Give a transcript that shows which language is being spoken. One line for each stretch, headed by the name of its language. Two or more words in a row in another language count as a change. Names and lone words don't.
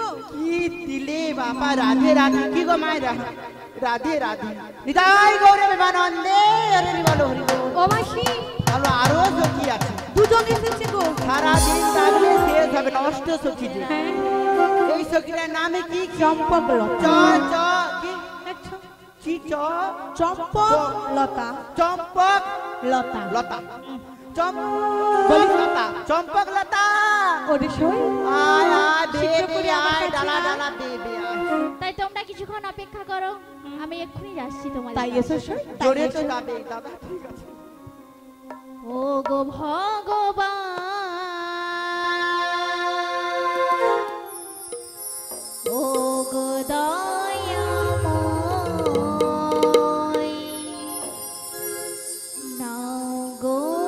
Bangla: কি দিলে বাবা রাধে রাধে কি গো মায়েরা রাধে রাধে নিতাই গৌরে বিমানন্দে হরি বলো হরি বল ও মাসি ভালো আরো সখী আছে দুজন এসেছে গো সারাদিন থাকলে শেষ হবে না অষ্ট সখী যে হ্যাঁ এই সখীটার নামে কি চম্পক চ লতা চ কি আচ্ছা, চি চ চম্পক লতা চম্পক লতা লতা চম্পক লতা চম্পক লতা ওরে শোন আয় আয় শীঘ্র বেবি করে আমার আয় কাছে ডালা আয়। ডালা বেবি আয় তাই তোমরা কিছুক্ষণ অপেক্ষা করো আমি এক্ষুনি যাচ্ছি তোমাদের তাই কাছে। এসো শোন জোরে তো যাবে দাদা ঠিক আছে ও গো ভগবান ও গো দয়াময় নাও গো